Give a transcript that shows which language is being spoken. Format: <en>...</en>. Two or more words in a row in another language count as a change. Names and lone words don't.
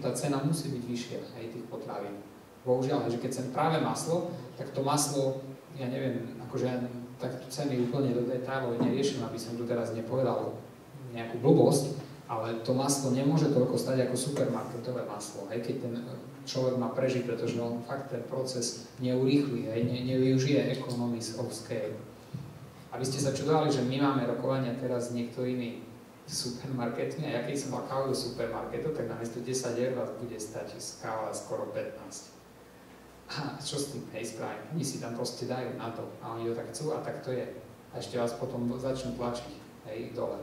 <sk>Tá cena musí byť vyššia aj tých potravín. Bohužiaľ, že keď chcem práve maslo, tak to maslo, ja neviem, akože ja tak ceny úplne do detailov neriešim, aby som tu teraz nepovedal nejakú blbosť, ale to maslo nemôže toľko stať ako supermarketové maslo, aj keď ten človek má prežiť, pretože on fakt ten proces neurýchli, nevyužije</sk> <en>economies of scale.</en> <sk>Aby ste sa čudovali, že my máme rokovania teraz s niektorými supermarketmi a ja keď som mal kávu do supermarketu, tak namiesto 10 eur vás bude stať káva skoro 15. A čo s tým, spravím? Oni si tam proste dajú na to a oni to tak chcú a tak to je. A ešte vás potom začnú tlačiť, dole.</sk>